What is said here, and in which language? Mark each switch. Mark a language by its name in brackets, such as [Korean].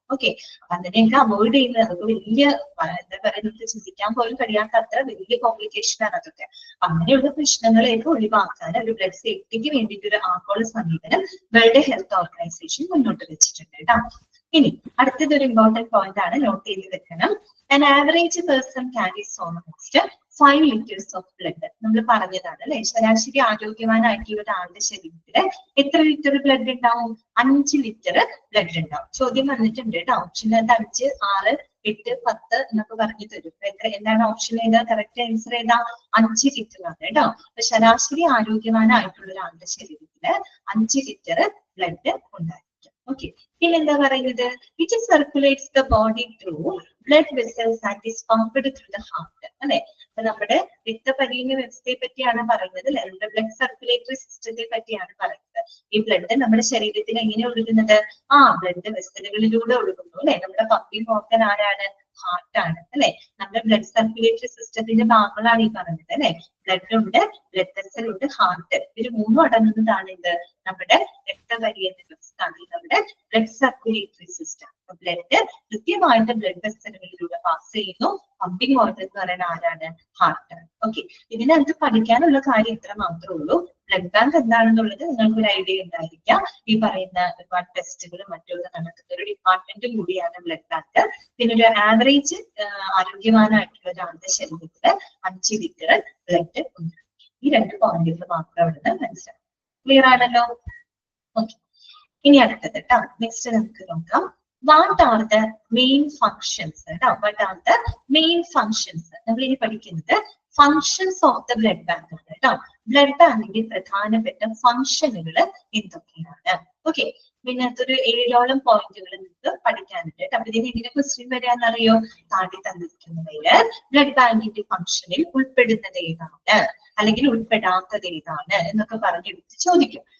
[Malayalam] Okay, അപ്പൊ അതിനെയൊക്കെ avoid ചെയ്യുന്നത് അതൊക്കെ വലിയ എന്താ പറയുക, നമുക്ക് ചിന്തിക്കാൻ പോലും കഴിയാത്ത അത്ര വലിയ കോംപ്ലിക്കേഷൻ ആണ് അതൊക്കെ. അങ്ങനെയുള്ള പ്രശ്നങ്ങളെയൊക്കെ ഒഴിവാക്കാൻ ഒരു ബ്ലഡ് സേഫ്റ്റിക്ക് വേണ്ടിയിട്ട് ഒരു ആഗോള സമീപനം വേൾഡ് ഹെൽത്ത് ഓർഗനൈസേഷൻ മുന്നോട്ട് വെച്ചിട്ടുണ്ട് കേട്ടോ. ഇനി അടുത്തതൊരു ഇമ്പോർട്ടന്റ് പോയിന്റ് ആണ്, നോട്ട് ചെയ്ത് വെക്കണം. [English] An average person carries almost 5 liters of blood. [Malayalam] നമ്മൾ പറഞ്ഞതാണ് അല്ലെ, ശരാശരി ആരോഗ്യവാനായിട്ടുള്ള ഒരാളുടെ ശരീരത്തില് എത്ര ലിറ്റർ ബ്ലഡ് ഉണ്ടാവും? 5 ലിറ്റർ ബ്ലഡ് ഉണ്ടാവും. ചോദ്യം വന്നിട്ടുണ്ട് കേട്ടോ, ഓപ്ഷനകത്ത് 5, 6, 8, 10 എന്നൊക്കെ പറഞ്ഞു തരും. എന്താണ് ഓപ്ഷൻ ഏതാ? കറക്റ്റ് ആൻസർ ഏതാ? 5 ലിറ്റർ ആണ് കേട്ടോ. അപ്പൊ ശരാശരി ആരോഗ്യവാനായിട്ടുള്ള ഒരാളുടെ ശരീരത്തില് 5 ലിറ്റർ ബ്ലഡ് ഉണ്ടായിരിക്കും. ഓക്കെ, പിന്നെന്താ പറയുന്നത്? [English] It circulates the body through blood vessels and is pumped through the heart. [Malayalam] അല്ലെ, അപ്പൊ നമ്മുടെ രക്തപര്യന വ്യവസ്ഥയെ പറ്റിയാണ് പറയുന്നത് അല്ലെ, നമ്മുടെ ബ്ലഡ് സർക്കുലേറ്ററി സിസ്റ്റത്തെ പറ്റിയാണ് പറയുന്നത്. ഈ ബ്ലഡ് നമ്മുടെ ശരീരത്തിൽ എങ്ങനെ ഒഴുകുന്നത്? ബ്ലഡ് വെസലുകളിലൂടെ ഒഴുകുന്നു അല്ലെ. നമ്മുടെ പമ്പിംഗ് ഓർഗൻ ആരാണ്? ഹാർട്ടാണ് അല്ലെ. നമ്മുടെ ബ്ലഡ് സർക്കുലേറ്ററി സിസ്റ്റത്തിന്റെ ഭാഗങ്ങളാണ് ഈ പറഞ്ഞത് അല്ലെ. ബ്ലഡ് ഉണ്ട്, ബ്ലഡ് വെസൽ ഉണ്ട്, ഹാർട്ട്. ഇത് മൂന്നും അടങ്ങുന്നതാണ് ഇത് നമ്മുടെ രക്തപര്യന വ്യവസ്ഥ, നമ്മുടെ ബ്ലഡ് സർക്കുലേറ്ററി സിസ്റ്റം. ബ്ലഡ് കൃത്യമായിട്ട് ബ്ലഡ് വെസലുകളിലൂടെ പാസ് ചെയ്യുന്നു. പമ്പിംഗ് ഓർഗൻ എന്ന് പറയുന്നത് ആരാണ്? ഹാർട്ടാണ്. ഓക്കെ, ഇതിനകത്ത് പഠിക്കാനുള്ള കാര്യം ഇത്ര മാത്രമേ ഉള്ളൂ. ബ്ലഡ് ബാങ്ക് എന്താണെന്നുള്ളത് നിങ്ങൾക്ക് ഒരു ഐഡിയ ഉണ്ടായിരിക്കാം. ഈ പറയുന്ന ഒരുപാട് ടെസ്റ്റുകളും മറ്റൊക്കെ നടക്കുന്ന ഒരു ഡിപ്പാർട്ട്മെന്റും കൂടിയാണ് ബ്ലഡ് ബാങ്ക്. പിന്നെ ഒരു ആവറേജ് ആരോഗ്യവാനായിട്ടുള്ള ഒരാളുടെ ശരീരത്തില് 5 ലിറ്റർ ബ്ലഡ് ഉണ്ട്. ഈ 2 പോയിന്റുകൾ മാത്രം അവിടെ നിന്ന് മനസ്സിലാക്കാം. ക്ലിയർ ആണല്ലോ? ഓക്കെ, ഇനി അടുത്തത് കേട്ടോ. നെക്സ്റ്റ് നമുക്ക് നോക്കാം. [English] What are the main functions? What are the main functions? [Malayalam] നമ്മൾ ഇനി പഠിക്കുന്നത് [English] functions of the blood bank [Malayalam] ആണ് കേട്ടോ. ബ്ലഡ് ബാങ്കിന്റെ പ്രധാനപ്പെട്ട ഫംഗ്ഷനുകൾ എന്തൊക്കെയാണ്? ഓക്കെ, പിന്നെ അതൊരു 7ഓളം പോയിന്റുകൾ നിങ്ങൾക്ക് പഠിക്കാനുണ്ട്. അപ്പൊ ഇതിന് എങ്ങനെ ക്വസ്റ്റ്യൻ വരാന്നറിയോ? താഴെ തന്നിരിക്കുന്നവയില് ബ്ലഡ് ബാങ്കിന്റെ ഫംഗ്ഷനിൽ ഉൾപ്പെടുന്നത് ഏതാണ് അല്ലെങ്കിൽ ഉൾപ്പെടാത്തത് ഏതാണ് എന്നൊക്കെ പറഞ്ഞെടുത്ത് ചോദിക്കും.